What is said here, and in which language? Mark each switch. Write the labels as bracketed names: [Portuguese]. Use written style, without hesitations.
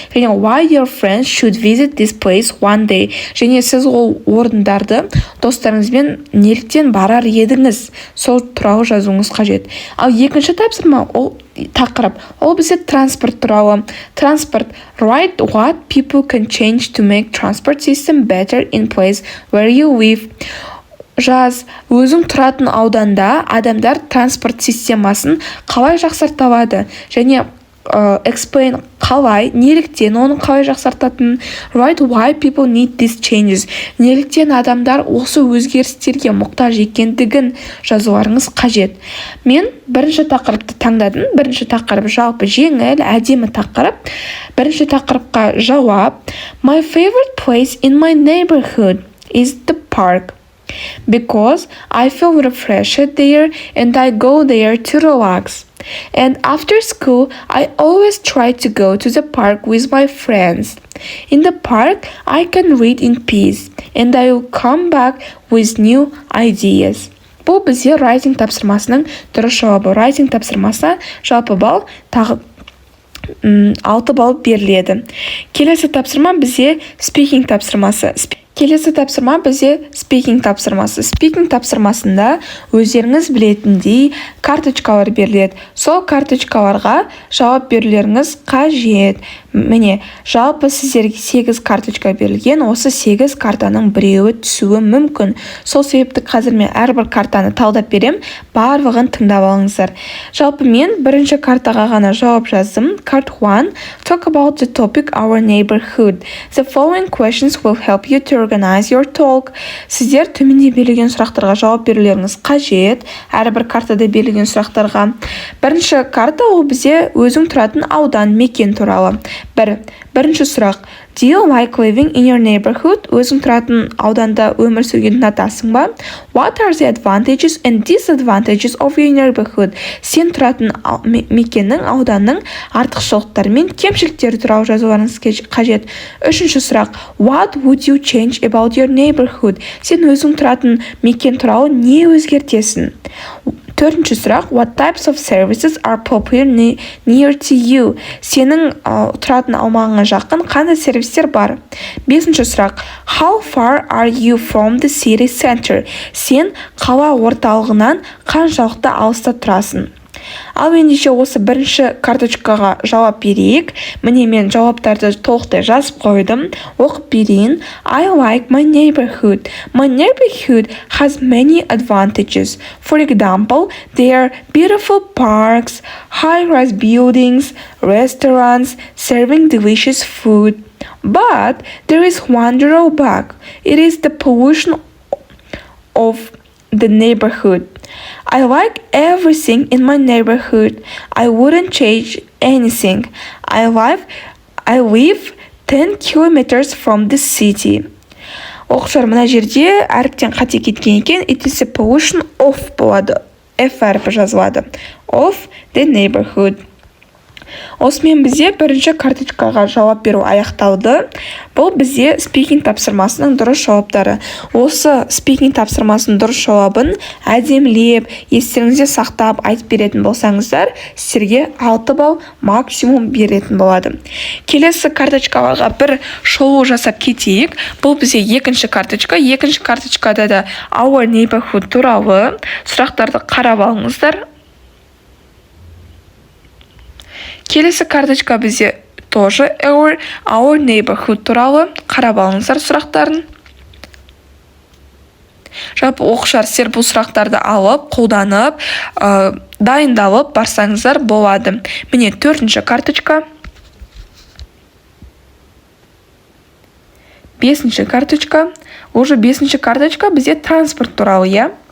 [Kazakh] Және [English] why your friends should visit this place one day. [Kazakh] Және сіз ол орындарды достарыңызбен неліктен барар едіңіз, сол туралы жазуыңыз қажет. Ал екінші тапсырма ол тақырып. Ол бізде транспорт туралы. Транспорт. [English] Write what people can change to make transport system better in place where you live. [Kazakh] Жаз. Өзің тұратын ауданда адамдар транспорт системасын қалай жақсарта алады? Және explain қалай, неліктен оның қалай жақсартатынын. [English] Write why people need these changes. [Kazakh] Неліктен адамдар осы өзгерістерге мұқтаж екендігін жазуларыңыз қажет. Мен бірінші тақырыпты таңдадым. Бірінші тақырып жалпы жеңіл, әдемі тақырып. Бірінші тақырыпқа жауап. [English] My favorite place in my neighborhood is the park. Because I feel refreshed there and I go there to relax. And after school, I always try to go to the park with my friends. In the park, I can read in peace, and I will come back with new ideas. [Kazakh] Бұл бізде writing тапсырмасының дұрыс жауабы. Writing тапсырмасына жалпы балл тағы 6 балл беріледі. Келесі тапсырма бізде speaking тапсырмасы. Келесі тапсырма бізде speaking тапсырмасы. Speaking тапсырмасында өздеріңіз білетіндей карточкалар беріледі. Сол карточкаларға жауап берулеріңіз қажет. Міне, жалпы сіздерге 8 карточка берілген. Осы 8 картаның біреуі түсуі мүмкін. Сол себепті қазір мен әрбір картаны талдап берем. Барлығын тыңдап алыңыздар. Жалпы мен бірінші картаға ғана жауап жаздым. [English] Card 1. Talk about the topic our neighborhood. The following questions will help you to organize your talk. [Kazakh] Сіздер төменде берілген сұрақтарға жауап берулеріңіз қажет. Әрбір картада берілген сұрақтарға. Бірінші карта ол бізде өзің тұратын аудан, мекен туралы. Бірінші сұрақ. [English] Do you like living in your neighborhood? [Kazakh] Өзің тұратын ауданда өмір сүргенді ұнатасың ба? [English] What are the advantages and disadvantages of your neighborhood? [Kazakh] Сен тұратын мекеннің, ауданның артықшылықтары мен кемшіліктері туралы жазуларыңыз қажет. Үшінші сұрақ. [English] What would you change about your neighborhood? [Kazakh] Сен өзің тұратын мекен туралы не өзгертесің? Төртінші сұрақ. [English] What types of services are popular near to you? [Kazakh] Сенің тұратын аумағыңа жақын қандай сервистер бар? Бесінші сұрақ. [English] How far are you from the city center? [Kazakh] Сен қала орталығынан қаншалықты алыста тұрасың? Ал ендеше осы бірінші карточкаға жауап берейік. Міне мен жауаптарды толықтай жазып қойдым. Оқып берейін. [English] I like my neighborhood. My neighborhood has many advantages. For example, there are beautiful parks, high-rise buildings, restaurants serving delicious food. But there is one drawback. It is the pollution of the neighborhood. I like everything in my neighborhood. I wouldn't change anything. I live 10 kilometers from the city. [Kazakh] Оқушылар, мына жерде әріптен қате кеткен екен. [English] It is a pollution of [Kazakh] болады. F әріпі жазылады. [English] Of the neighborhood. [Kazakh] Осымен бізде бірінші карточкаға жауап беру аяқталды. Бұл бізде speaking тапсырмасының дұрыс жауаптары. Осы speaking тапсырмасының дұрыс жауабын әдемілеп, естеріңізде сақтап айтып беретін болсаңыздар, сіздерге 6 балл максимум беретін болады. Келесі карточкаларға бір шолу жасап кетейік. Бұл бізде екінші карточка. Екінші карточкада да [English] our neighborhood [Kazakh] туралы сұрақтарды қарап алыңыздар. Келесі карточка бізде [Russian] тоже [English] our neighborhood [Kazakh] туралы қарап алыңыздар сұрақтарын. Жалпы оқушылар, сіздер бұл сұрақтарды алып, қолданып, дайындалып барсаңыздар болады. Міне төртінші карточка. Бесінші карточка. [Russian] Уже [Kazakh] бесінші карточка бізде транспорт туралы, я.